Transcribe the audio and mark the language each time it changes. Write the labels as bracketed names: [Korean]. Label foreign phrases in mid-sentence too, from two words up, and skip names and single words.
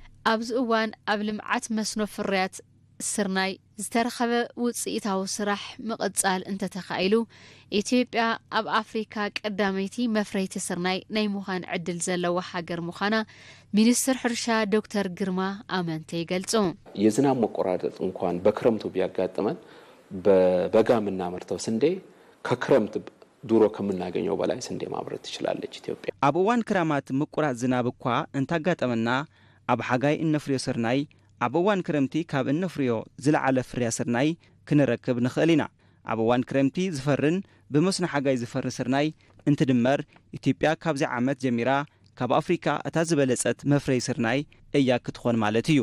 [Tigrinya] ኣብዚ እዋን ኣብ ልምዓት መስኖ ፍርያት ስርናይ ዝተረኸበ ውፅኢታዊ ስራሕ ምቕጻል እንተተኻኢሉ ኢትዮጵያ ኣብ ኣፍሪካ ቀዳመይቲ መፍረይቲ ስርናይ ናይ ምዃን ዕድል ዘለዋ ሃገር ምዃና ሚኒስትር ሕርሻ ዶክተር ግርማ አመንቴ ይገልጹ። [Amharic] የዝናብ መቆራረጥ እንኳን በክረምቱ ቢያጋጥመን በበጋ የምናመርተው ስንዴ ከክረምት ዱሮ ከምናገኘው በላይ ስንዴ ማምረት ትችላለች ኢትዮጵያ። [Tigrinya] ኣብ እዋን ክራማት ምቁራጽ ዝናብ እኳ እንታጋጠመና ኣብ ሓጋይ እነፍርዮ ስርናይ ኣብ እዋን ክረምቲ ካብ እነፍርዮ ዝለዓለ ፍርያ ስርናይ ክንረክብ ንኽእል ኢና። ኣብ እዋን ክረምቲ ዝፈርን ብመስኖ ሓጋይ ዝፈሪ ስርናይ እንትድመር ኢትዮጵያ ካብዚ ዓመት ጀሚራ ካብ ኣፍሪካ እታ ዝበለጸት መፍረይ ስርናይ እያ ክትኾን ማለት እዩ።